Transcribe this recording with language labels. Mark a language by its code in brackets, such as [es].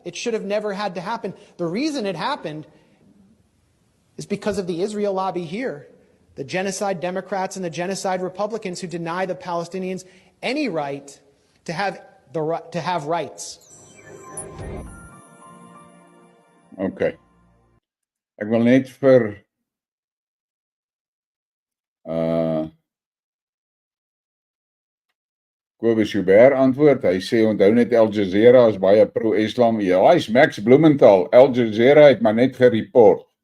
[en] It should have never had to happen. The reason it happened is because of the Israel lobby here. The genocide Democrats and the genocide Republicans who deny the Palestinians any right to have rights. Okay. [af] Ek wil net vir Boerbeskuit antwoord. Hy sê onthou net Al Jazeera is baie pro-Islam. Ja, hy's Max Blumenthal. Al Jazeera het maar net gereport.